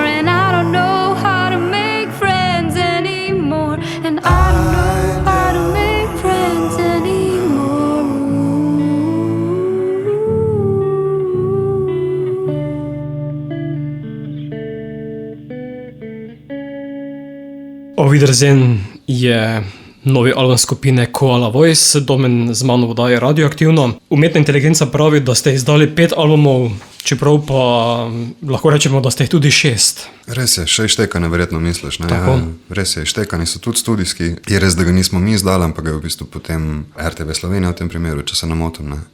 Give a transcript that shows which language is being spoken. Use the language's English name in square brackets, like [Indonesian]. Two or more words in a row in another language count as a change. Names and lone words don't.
[English] And I don't know how to make friends anymore. And I don't know how to make friends anymore. [Slovenian] Auf Wiedersehen je novi album skupine Koala Voice, Domen z mano vodaje Radioaktivno. Umetna inteligenca pravi, da ste izdali 5 albumov, čeprav pa lahko rečemo, da ste jih tudi 6. Res je, še ištekane verjetno misliš, ne? Tako. Ja, res je, ištekani so tudi studijski. Je res, da ga nismo mi izdali, ampak ga je v bistvu potem RTV Slovenija v tem primeru, če se ne motim, ne?